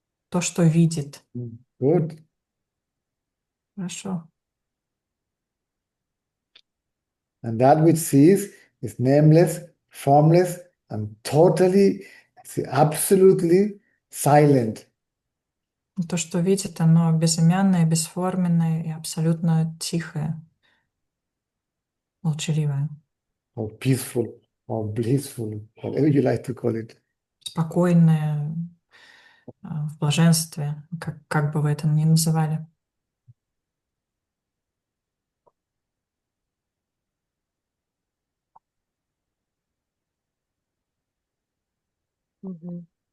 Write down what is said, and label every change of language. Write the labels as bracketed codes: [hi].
[ru] То, что видит. [en] Good. [ru] Хорошо. [en] And that which sees is nameless, formless, and totally, absolutely silent. [ru] То, что видит, оно безымянное, бесформенное и абсолютно тихое, молчаливое. [en] Or peaceful, or blissful, whatever you like to call it. [ru] Спокойное, в блаженстве, как бы вы это ни называли. Мгм.